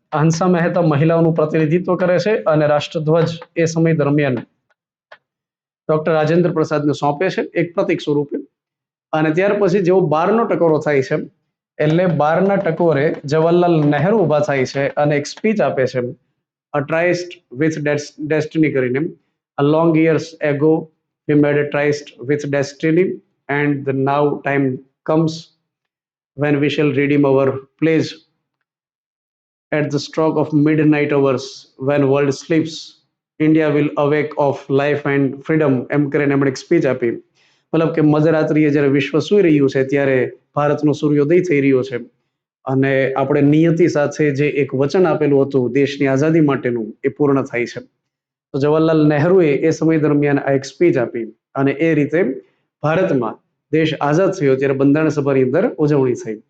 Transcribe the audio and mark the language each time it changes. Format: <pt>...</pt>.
<gu>હંસા મહેતા મહિલાઓનું પ્રતિનિધિત્વ કરે છે અને રાષ્ટ્રધ્વજ એ સમય દરમિયાન ડોક્ટર રાજેન્દ્ર પ્રસાદને સોંપે છે એક પ્રતીક સ્વરૂપે. અને ત્યાર પછી જેવો 12નો ટકોરો થાય છે એટલે 12ના ટકોરે જવાહરલાલ નહેરુ ઉભા થાય છે અને એક સ્પીચ આપે છે,</gu> <en>a tryst with destiny</en> <gu>કરીને.</gu> <en>A long years ago we made a tryst with destiny and the now time comes when we shall redeem our pledge at the stroke of midnight hours when world sleeps India will awake of life and freedom.</en> <gu>એમ કરીને એમણે એક speech આપી. મતલબ કે મધરાત્રિએ જ્યારે વિશ્વ સૂઈ રહ્યું છે ત્યારે ભારતનો સૂર્યોદય થઈ રહ્યો છે અને આપણે નિયતિ સાથે જે એક વચન આપેલું હતું દેશની આઝાદી માટેનું એ પૂર્ણ થાય છે. તો જવાહરલાલ નહેરુએ એ સમય દરમિયાન આ એક સ્પીચ આપી અને એ રીતે ભારતમાં દેશ આઝાદ થયો ત્યારે બંધારણ સભાની અંદર ઉજવણી થઈ.</gu>